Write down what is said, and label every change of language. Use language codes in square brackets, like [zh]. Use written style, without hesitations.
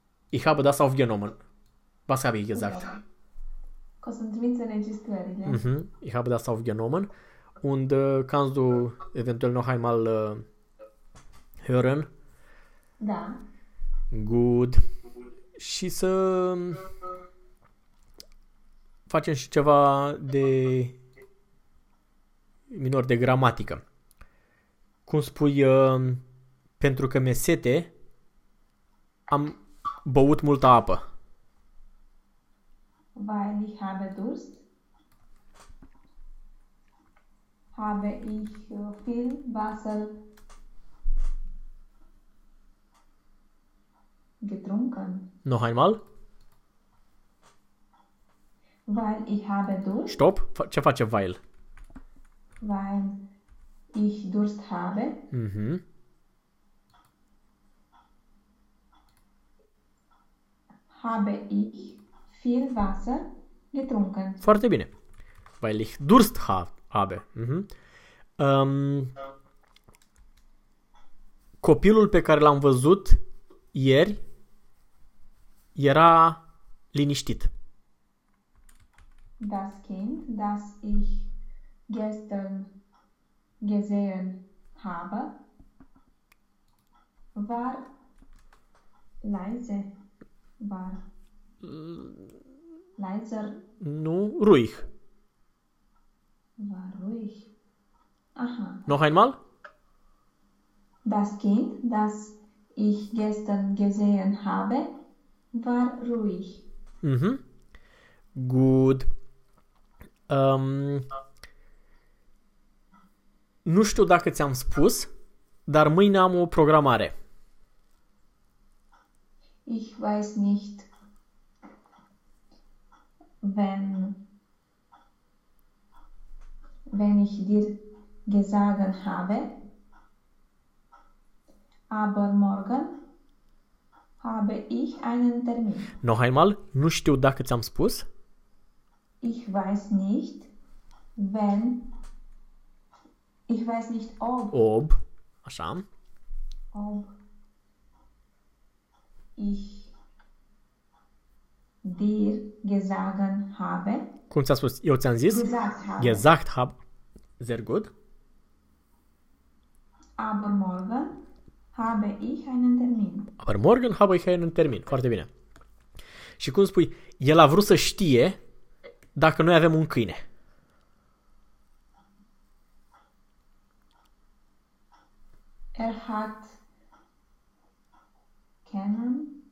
[de] Ich habe das aufgenommen. Was habe ich gesagt? Mhm. Ich habe das aufgenommen. Und kannst du eventuell noch einmal hören? [ro] Da. [de] Gut. [ro] Și să facem și ceva de minor de gramatică. Cum spui, pentru că mi-e sete, am băut multă apă. [de] Weil ich habe Durst, habe ich viel Wasser getrunken. Noch einmal. Weil ich habe Durst. [ro] Stopp, ce face weil? [de] Weil ich Durst habe. Mhm. Habe ich viel Wasser getrunken. [ro] Foarte bine. [de] Weil ich Durst habe. Mhm. [ro] Copilul pe care l-am văzut ieri era liniștit. [de] Das Kind, das ich gestern gesehen habe, war leise. War leiser. [ro] Nu, ruhig. [de] War ruhig. Aha. Noch einmal? Das Kind, das ich gestern gesehen habe, war ruhig. Mhm. Gut. [ro] Nu știu dacă ți-am spus, dar mâine am o programare. [de] Ich weiß nicht, wenn ich dir gesagt habe, aber morgen habe ich einen Termin. Noch einmal, [ro] nu știu dacă ți-am spus. [de] Ich weiß nicht, wenn, ich weiß nicht ob. [ro] Ob, așa. [de] Ob ich dir gesagt habe. [ro] Cum ți-am spus, eu ți-am zis? [de] Gesagt habe. Sehr gut. Aber morgen habe ich einen Termin. Aber morgen habe ich einen Termin. [ro] Foarte bine. Și cum spui, el a vrut să știe dacă noi avem un câine. [de] Er hat kennen?